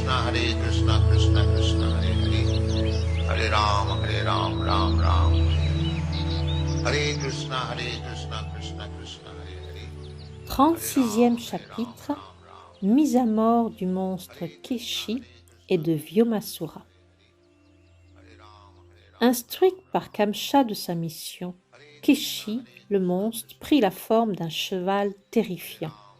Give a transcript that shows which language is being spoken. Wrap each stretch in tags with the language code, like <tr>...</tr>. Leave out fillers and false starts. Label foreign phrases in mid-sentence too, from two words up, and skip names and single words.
<sa>Krishna Krishna Hare Hare, Hare Ram, Ram Ram, Hare Krishna Krishna Krishna Hare Hare.</sa> <fr>36e chapitre, mise à mort du monstre Keshi et de Vyomasura. Instruit par Kamsa de sa mission, Keshi, le monstre, prit la forme d'un cheval terrifiant.</fr>